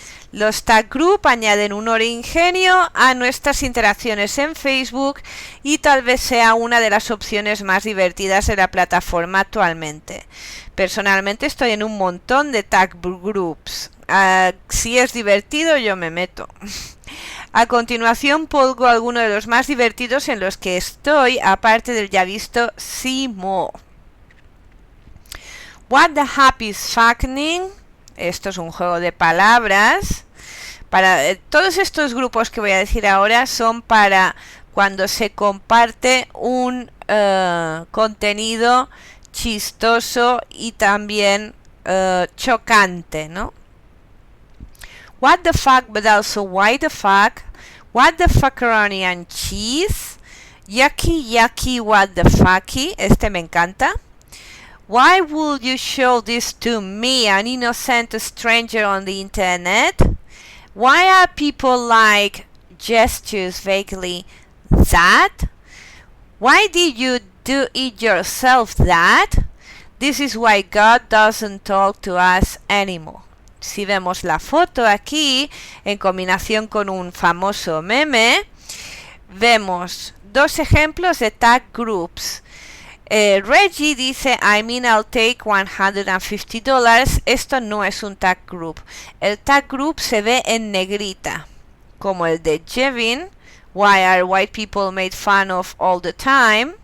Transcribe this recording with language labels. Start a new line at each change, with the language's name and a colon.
Spanish: Los tag group añaden un ingenio a nuestras interacciones en Facebook y tal vez sea una de las opciones más divertidas de la plataforma actualmente. Personalmente estoy en un montón de tag groups. Si es divertido, yo me meto. A continuación pongo algunos de los más divertidos en los que estoy, aparte del ya visto Simo.
English: What the Happy is Happening.
Spanish: Esto es un juego de palabras. Todos estos grupos que voy a decir ahora son para cuando se comparte un contenido chistoso y también chocante, ¿no?
English: What the fuck, but also why the fuck. What the fuckeroni and cheese. Yucky, yucky, what the fucky.
Spanish: Este me encanta.
English: Why would you show this to me, an innocent stranger on the internet? Why are people like gestures vaguely that? Why did you do it yourself that? This is why God doesn't talk to us anymore.
Spanish: Si vemos la foto aquí, en combinación con un famoso meme, vemos dos ejemplos de tag groups.
English: Reggie
Spanish: dice,
English: I'll take $150.
Spanish: Esto no es un tag group. El tag group se ve en negrita, como el de Jevin,
English: Why are white people made fun of all the time.